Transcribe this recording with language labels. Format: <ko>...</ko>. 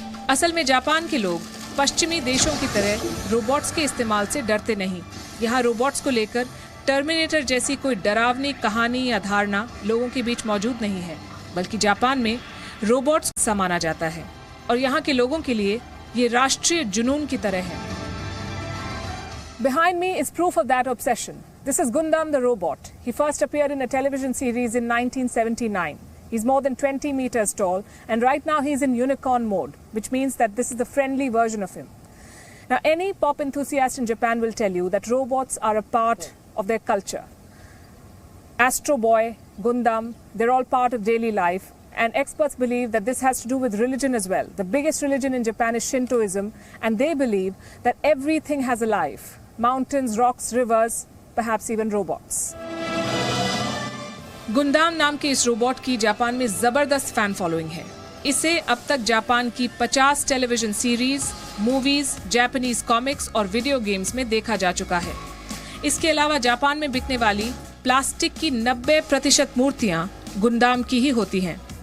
<hi>असल में जापान के लोग पश्चिमी देशों की तरह रोबोट्स के इस्तेमाल से डरते नहीं। यहाँ रोबोट्स को लेकर टर्मिनेटर जैसी कोई डरावनी कहानी या धारणा लोगों के बीच मौजूद नहीं है, बल्कि जापान में रोबोट्स सा माना जाता है, और यहाँ के लोगों के लिए ये राष्ट्रीय जुनून की तरह है।</hi> <en>Behind me is proof of that obsession. This is Gundam the robot. He first appeared in a television series in 1979. He's more than 20 meters tall, and right now he's in unicorn mode, which means that this is the friendly version of him. Now, any pop enthusiast in Japan will tell you that robots are a part of their culture. Astro Boy, Gundam, they're all part of daily life, and experts believe that this has to do with religion as well. The biggest religion in Japan is Shintoism, and they believe that everything has a life. Mountains, rocks, rivers, perhaps even robots.</en> <hi>गुंदाम नाम के इस robot की Japan में जबरदस्त fan following है। इसे अब तक जापान की 50 television series, movies, Japanese comics और वीडियो गेम्स में देखा जा चुका है। इसके अलावा जापान में बिकने वाली प्लास्टिक की 90% मूर्तियां गुंदाम की ही होती हैं।</hi>